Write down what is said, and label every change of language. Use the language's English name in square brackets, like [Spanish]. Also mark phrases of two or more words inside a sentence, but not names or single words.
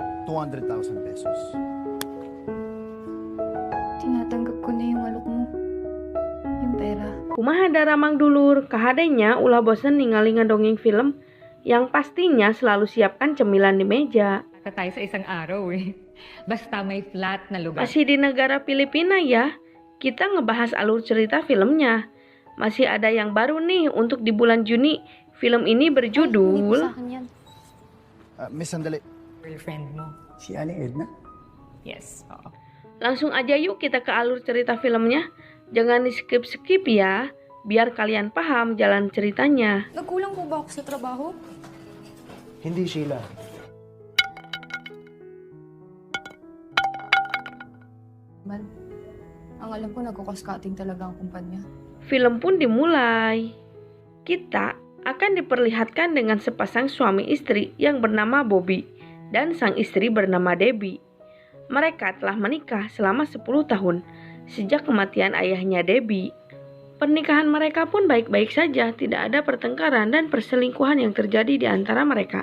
[Filipino] 200,000 pesos. Tinatanggap ko na yung alok mo. Yung pera. [Sundanese] Kumaha daramang dulur, kahadenya ulah bosen ningali ngedongeng film [Indonesian] yang pastinya selalu siapkan cemilan di meja. [Filipino] Basta tayo sa isang araw eh. Basta may flat na lugar. [Indonesian] Masih di negara Filipina ya, kita ngebahas alur cerita filmnya. Masih ada yang baru nih untuk di bulan Juni. Film ini [Filipino] Hindi po [Indonesian] berjudul [Filipino] sa akin yan. Miss, sandali. Girlfriend mo. Si Aling Edna? Yes, oo. [Indonesian] Langsung aja yuk kita ke alur cerita filmnya. Jangan di skip-skip ya, biar kalian paham jalan ceritanya. [Filipino] Nagkulang po ba ako sa trabaho? Hindi, Sheila. Man, ang alam ko nagkukaskating talaga ang kumpanya. [Indonesian] Film pun dimulai. Kita akan diperlihatkan dengan sepasang suami istri yang bernama Bobby dan sang istri bernama Debbie. Mereka telah menikah selama 10 tahun sejak kematian ayahnya Debbie. Pernikahan mereka pun baik-baik saja, tidak ada pertengkaran dan perselingkuhan yang terjadi di antara mereka.